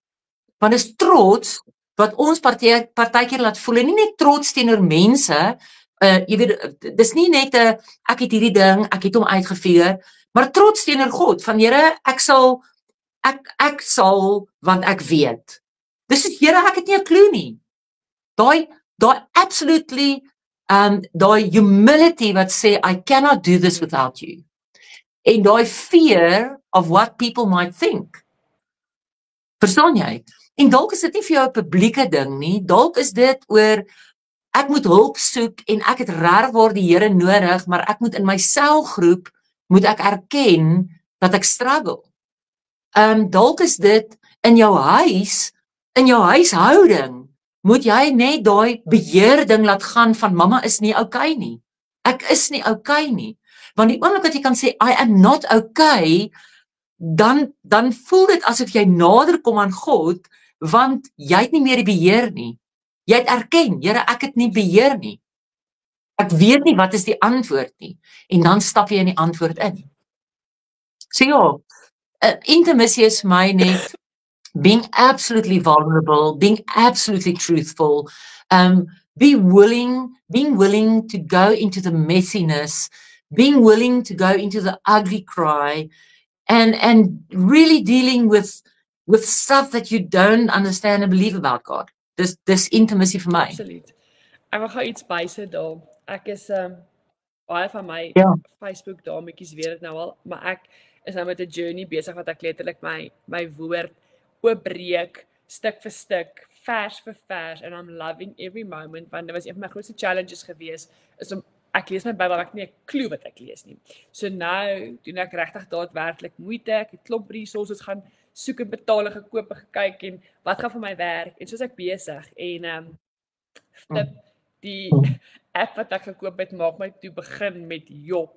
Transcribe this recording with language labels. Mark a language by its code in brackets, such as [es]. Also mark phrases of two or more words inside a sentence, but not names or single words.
[af] Want is trots wat ons partykeer laat voel, en nie net trots teenoor mense, jy weet, dis nie net ek het hierdie ding, ek het hom uitgefigure, maar trots teenoor God, van Here, ek sal, want ek weet. Dis soos, Here, ek het nie 'n klou nie. Daai absolutely, daai humility wat sê, [en] I cannot do this without you. [af] En daai [en] fear of what people might think. [af] Verstaan jy? En dalk is dit nie vir jou 'n publieke ding nie, dalk is dit oor ek moet hulp soek en ek het regtig waar die Here nodig, maar ek moet in my selgroep moet ek erken dat ek struggle. Dalk is dit in jou huis, in jou huishouding, moet jy net daai beheerding laat gaan van mamma is nie okay nie. Ek is nie okay nie. Want die oomblik wat jy kan sê [en] I am not okay, [af] dan voel dit asof jy nader kom aan God, want jy het nie meer die beheer nie. Jy het erken, Here, ek het nie beheer nie. Ek weet nie wat is die antwoord nie. En dan stap jy in die antwoord in. So ja, [en] intimacy is [af] my net [en] being absolutely vulnerable, being absolutely truthful, being willing to go into the messiness, being willing to go into the ugly cry, and really dealing with stuff that you don't understand and believe about God. This intimacy [af] vir my. Absoluut. Ek wil gou iets bysit daar. Ek is baie van my Facebook dametjies weet dit nou al, maar ek is nou met 'n journey besig wat ek letterlik my woord oopbreek stuk vir stuk, vers vir vers, [en] and I'm loving every moment, [af] want dit was een van my grootste challenges gewees, is om ek lees my Bybel, maar ek het nie 'n klou wat ek lees nie. So nou doen ek regtig daadwerklik moeite, ek het klomp resources gaan soek en betaal, gekoop en gekyk en wat gaan vir my werk, en soos ek besig en die app wat ek gekoop het maak my toe begin met Job.